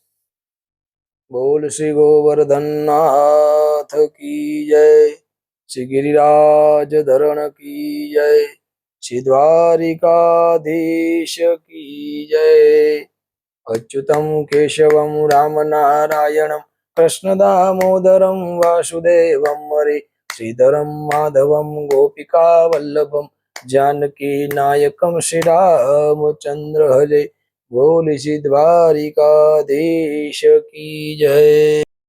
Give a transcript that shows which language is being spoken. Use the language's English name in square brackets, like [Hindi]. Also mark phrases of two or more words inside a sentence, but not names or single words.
[Hindi] बोल श्री गोवर्धननाथ की जय, श्री गिरिराज धरण की जय, श्री द्वारिकाधीश की जय. [Sanskrit] અચ્યુતમ કેશવમ રામ નારાયણમ કૃષ્ણ દામોદરમ વાસુદેવમ હરે, શ્રીધરમ માધવમ ગોપિકા વલ્લભમ जानकी नायकम श्री रामचंद्र हरे. [Hindi] बोल श्री द्वारिकाधीश की जय.